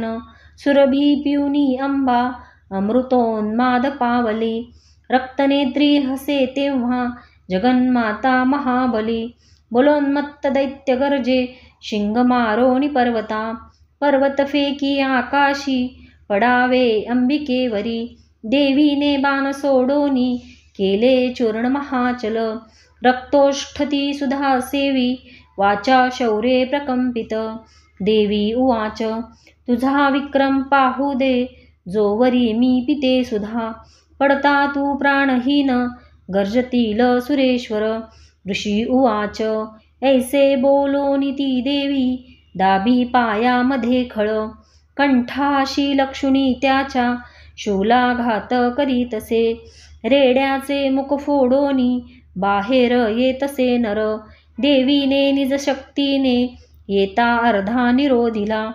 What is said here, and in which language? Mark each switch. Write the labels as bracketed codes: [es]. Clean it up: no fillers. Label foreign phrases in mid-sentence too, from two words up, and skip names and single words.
[mr] सुरभी पिऊनी अंबा अमृतोन्माद पावली, रक्तनेत्री हसे तेव्हा जगन्माता महाबली. बलोन्मत्त दैत्य गर्जे शिंग मारोनी पर्वता, पर्वत फेकी आकाशी पडावे अंबिकेवरी. देवीने बाण सोडोनी केले चूर्ण महाचल, रक्तोष्ठती सुधा सेवी वाचा शौर्ये प्रकंपित. [sa] देवी उवाच [mr] तुझा विक्रम पाहू दे, जोवरी मी पिते सुधा. पडता तू प्राणहीन गर्जतील सुरेश्वर. [sa] ऋषी उवाच [mr] ऐसे बोलोनी ती देवी दाबी पायामध्ये खळ, कंठाशी लक्षुणी त्याच्या शूलाघात करीतसे. रेड्याचे मुख फोडोनी बाहेर येतसे नर, देवीने निज शक्तीने येता अर्धा निरोधिला.